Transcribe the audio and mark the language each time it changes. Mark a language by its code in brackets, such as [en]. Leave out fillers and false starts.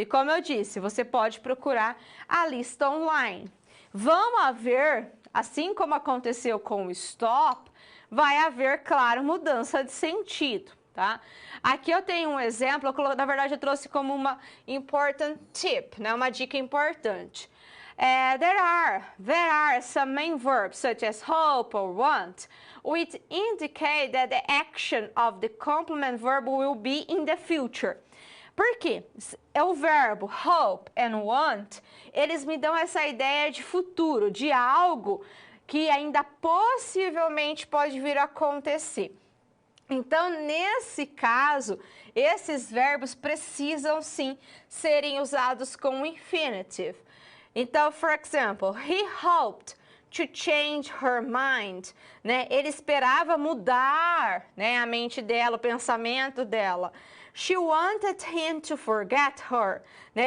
[pt] E como eu disse, você pode procurar a lista online. Vão haver, assim como aconteceu com o stop, vai haver, claro, mudança de sentido, tá? Aqui eu tenho um exemplo, na verdade eu trouxe como uma [en] important tip, [pt] né? Uma dica importante. [en] There are some main verbs, such as hope or want, which indicate that the action of the complement verb will be in the future. [pt] Por quê? O verbo hope and want, eles me dão essa ideia de futuro, de algo que ainda possivelmente pode vir a acontecer. Então, nesse caso, esses verbos precisam sim serem usados com o infinitive. [en] Então, for example, he hoped to change her mind, né? [pt] Ele esperava mudar, né, a mente dela, o pensamento dela. [en] She wanted him to forget her, né?